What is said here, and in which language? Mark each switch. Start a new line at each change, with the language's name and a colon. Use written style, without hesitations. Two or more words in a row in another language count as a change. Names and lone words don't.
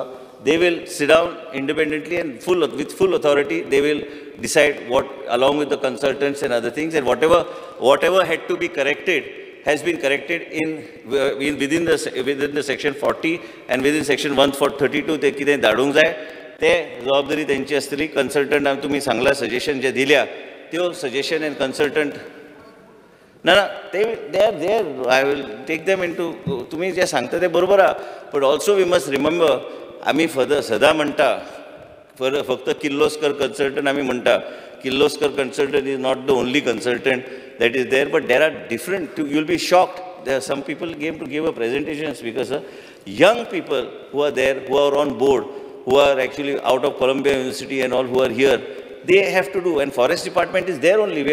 English: They will sit down independently and with full authority, they will decide what, along with the consultants and other things, and whatever had to be corrected has been corrected within the section 40 and within section 132.
Konkani: They कितें धाडूंक जाय ते जबाबदारी तेंची आसतली. कंसल्टंट हांवें तुमी सांगला सजेशन जे दिल्या त्यो
English: suggestion and consultant they are there. I will take them into
Konkani: तुम्ही जे सांगता ते बरोबर आहा.
English: But also we must remember
Konkani: आम्ही सदा म्हणटा फक्त किर्लोस्कर
English: consultant
Konkani: आम्ही म्हणटा किर्लोस्कर
English: consultant is not the only consultant that is there, but there are different, you will be shocked. There are some people came to give a presentation because young people who are there, who are on board, who are actually out of Columbia University and all who are here, they have to do, and forest department is there only.